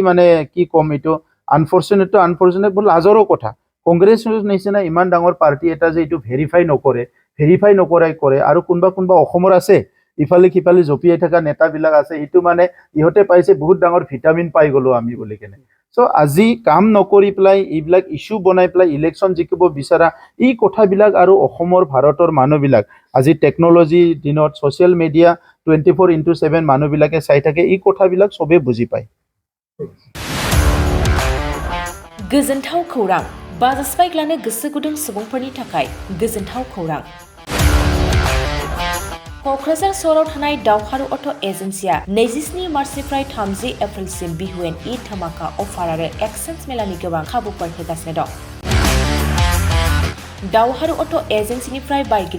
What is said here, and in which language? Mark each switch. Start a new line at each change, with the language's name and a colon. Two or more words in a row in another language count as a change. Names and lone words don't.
Assamese: মানে কি কম এটো আনফৰচুনেট বোৰ লাজৰো কথা কংগ্ৰেছ নিচিনা ইমান ডাঙৰ পাৰ্টি এটা যে এইটো ভেৰিফাই নকৰাই কৰে আৰু কোনবা অসমৰ আছে ইফালে কিফালে জপিয়াই থকা নেতাবিলাক আছে ইটো মানে ইহতে পাইছে বহুত ডাঙৰ ভিটামিন পাই গলো আমি বুলি কেনে সো আজি কাম নকৰি প্লাই এইবিলাক ইস্যু বনাই প্লাই ইলেকশ্যন জিকিব বিচাৰা এই কথাবিলাক আৰু অসমৰ ভাৰতৰ মানুহবিলাক আজি টেকনলজি দিনত
English: social media
Assamese: 24/7 মানুহবিলাকে চাই থাকে এই কথাবিলাক সবে বুজি পায়
Bodo: गोजोनथाव खौरां बाजास्पाइक लानो गोसो गुदुं सुबुंफोरनि थाखाय गोजोनथाव खौरां क'क्राझार सहराव थानाय दावहारु अट' एजेन्सिया 27 मार्चनिफ्राय 30 एप्रिलसिम बिहुएन ईद धामाका अफार आरो एक्सचेन्ज मेलानि गोबां खाबुफोर होगासिनो दं दावहारु अट' एजेन्सिनिफ्राय बायगिरि